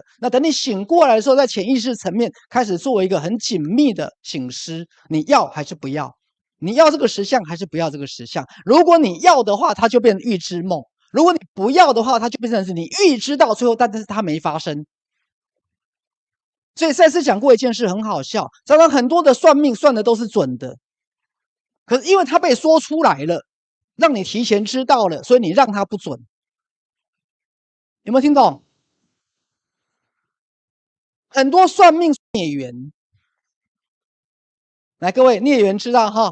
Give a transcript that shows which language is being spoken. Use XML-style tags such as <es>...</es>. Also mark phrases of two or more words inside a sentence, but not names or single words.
<zh>那等你醒過來的時候，在潛意識層面開始做一個很緊密的省思，你要還是不要？你要這個實相還是不要這個實相？如果你要的話，它就變成預知夢；如果你不要的話，它就變成是你預知到最後，但是它沒發生。所以賽斯講過一件事很好笑，常常很多的算命算的都是準的，可是因為它被說出來了，讓你提前知道了，所以你讓它不準。有沒有聽懂？很多算命孽緣，來各位孽緣知道哈？</zh>